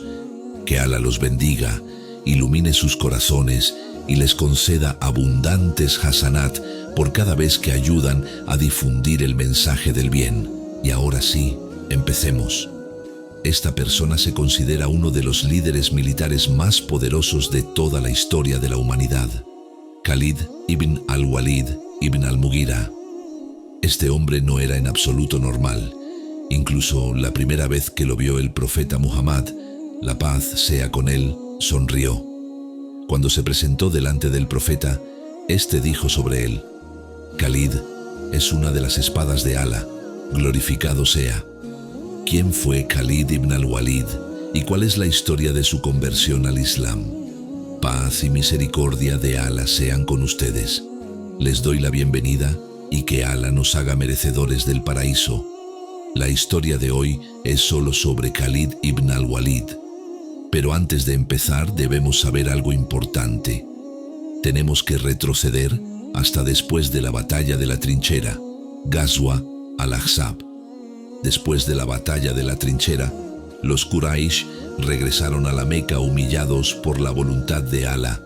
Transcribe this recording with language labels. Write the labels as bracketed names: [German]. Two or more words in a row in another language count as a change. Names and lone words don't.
[Spanish] Que Alá los bendiga, ilumine sus corazones y les conceda abundantes hasanat por cada vez que ayudan a difundir el mensaje del bien. Y ahora sí, empecemos. Esta persona se considera uno de los líderes militares más poderosos de toda la historia de la humanidad. Khalid ibn al-Walid ibn al-Mughira. Este hombre no era en absoluto normal. Incluso la primera vez que lo vio el profeta Muhammad, la paz sea con él, sonrió. Cuando se presentó delante del profeta, este dijo sobre él: «Khalid es una de las espadas de Alá, glorificado sea». ¿Quién fue Khalid ibn al-Walid y cuál es la historia de su conversión al Islam? Paz y misericordia de Alá sean con ustedes. Les doy la bienvenida y que Alá nos haga merecedores del paraíso. La historia de hoy es solo sobre Khalid ibn al-Walid. Pero antes de empezar debemos saber algo importante. Tenemos que retroceder hasta después de la batalla de la trinchera, Ghazwa al-Ahzab. Después de la batalla de la trinchera, los Quraysh regresaron a la Meca humillados por la voluntad de Alá.